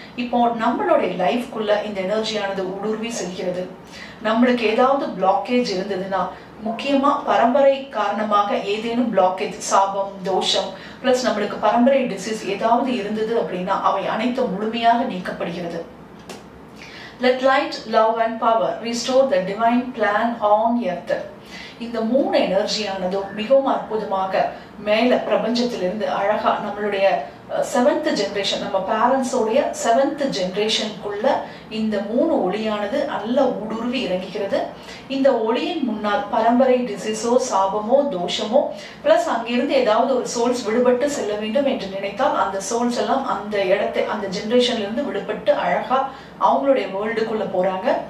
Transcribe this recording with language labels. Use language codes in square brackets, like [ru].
[ta] இப்போ நம்மளுடைய லைஃப்குள்ள இந்த எனர்ஜியானது ஊடுருவி செல்கிறது. நம்மளுக்கு ஏதாவது பிளாக்கேஜ் இருந்ததுன்னா முக்கியமா பரம்பரை காரணமாக ஏதேனும் பிளாக்கேஜ் சாபம் தோஷம் பிளஸ் நம்மளுக்கு பரம்பரை டிசீஸ் ஏதாவது இருந்தது அப்படின்னா அவை அனைத்தும் முழுமையாக நீக்கப்படுகிறது. [en] Let light, love and power restore the divine plan on earth. [ta] இந்த 3 எனர்ஜியானதும் மிகவும் அற்புதமாக மேல பிரபஞ்சத்திலிருந்து அழகா நம்மளுடைய 7th ஜெனரேஷன் நம்ம பேரண்ட்ஸோடைய 7th ஜெனரேஷனுக்குள்ள இந்த 3 ஒளியானது நல்ல ஊடுருவி இறங்குகிறது. இந்த ஒளியின் முன்னால் பரம்பரை டிசீஸோ சாபமோ தோஷமோ பிளஸ் அங்கிருந்து ஏதாவது ஒரு சோல்ஸ் விடுபட்டு செல்ல வேண்டும் என்று நினைத்தால் அந்த சோல்ஸ் எல்லாம் அந்த இடத்தை அந்த ஜெனரேஷன்ல இருந்து விடுபட்டு அழகா அவங்களுடைய வேர்ல்டுக்குள்ள போறாங்க.